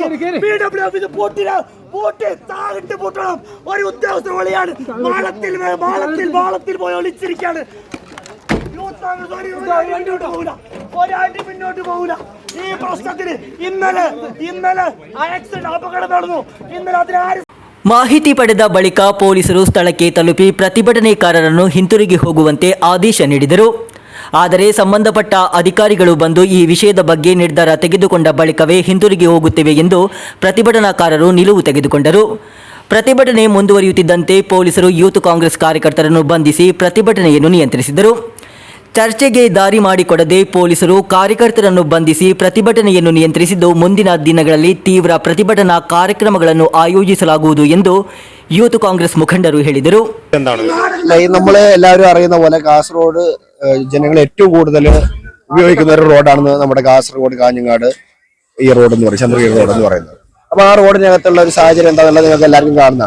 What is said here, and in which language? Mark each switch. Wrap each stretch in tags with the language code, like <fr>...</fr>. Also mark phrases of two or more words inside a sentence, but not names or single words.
<ml>PW ഓഫീസ് പൂട്ടി താഴിട്ട് പൂട്ടണം. ഒരു ഉദ്യോഗസ്ഥർ വിളിയാണ് മാളത്തിൽ പോയി ഒളിച്ചിരിക്കാണ്. ഒരാഴ്ച മുന്നോട്ട് പോകില്ല. ഈ പ്രശ്നത്തിന് ഇന്നലെ ആക്സിഡന്റ് അപകടം നടന്നു. ഇന്നലെ അതിനാരും</ml> <kn>ಮಾಹಿತಿ ಪಡೆದ ಬಳಿಕ ಪೊಲೀಸರು ಸ್ಥಳಕ್ಕೆ ತಲುಪಿ ಪ್ರತಿಭಟನೆಕಾರರನ್ನು ಹಿಂತಿರುಗಿ ಹೋಗುವಂತೆ ಆದೇಶ ನೀಡಿದರು. ಆದರೆ ಸಂಬಂಧಪಟ್ಟ ಅಧಿಕಾರಿಗಳು ಬಂದು ಈ ವಿಷಯದ ಬಗ್ಗೆ ನಿರ್ಧಾರ ತೆಗೆದುಕೊಂಡ ಬಳಿಕವೇ ಹಿಂತಿರುಗಿ ಹೋಗುತ್ತೇವೆ ಎಂದು ಪ್ರತಿಭಟನಾಕಾರರು ನಿಲುವು ತೆಗೆದುಕೊಂಡರು. ಪ್ರತಿಭಟನೆ ಮುಂದುವರಿಯುತ್ತಿದ್ದಂತೆ ಪೊಲೀಸರು ಯೂತ್ ಕಾಂಗ್ರೆಸ್ ಕಾರ್ಯಕರ್ತರನ್ನು ಬಂಧಿಸಿ ಪ್ರತಿಭಟನೆಯನ್ನು ನಿಯಂತ್ರಿಸಿದರು. ಚರ್ಚೆಗೆ ದಾರಿ ಮಾಡಿಕೊಡದೆ ಪೊಲೀಸರು ಕಾರ್ಯಕರ್ತರನ್ನು ಬಂಧಿಸಿ ಪ್ರತಿಭಟನೆಯನ್ನು ನಿಯಂತ್ರಿಸಿದ್ದು ಮುಂದಿನ ದಿನಗಳಲ್ಲಿ ತೀವ್ರ ಪ್ರತಿಭಟನಾ ಕಾರ್ಯಕ್ರಮಗಳನ್ನು ಆಯೋಜಿಸಲಾಗುವುದು ಎಂದು യൂത്ത് കോൺഗ്രസ് മുഖണ്ഡರು ಹೇಳಿದರು.</kn> <ml>നമ്മള് എല്ലാവരും അറിയുന്ന പോലെ കാസർഗോഡ് ജനങ്ങൾ ഏറ്റവും കൂടുതൽ ഉപയോഗിക്കുന്ന ഒരു റോഡാണ് നമ്മുടെ കാസർഗോഡ് കാഞ്ഞങ്ങാട് ഈ റോഡ് എന്ന് പറയും, ചന്ദ്രഗിരി റോഡ് എന്ന് പറയുന്നത്. അപ്പൊ ആ റോഡിനകത്തുള്ള ഒരു സാഹചര്യം എന്താണെന്നുള്ളത് നിങ്ങൾക്ക് എല്ലാവർക്കും കാണുന്നതാണ്.</ml>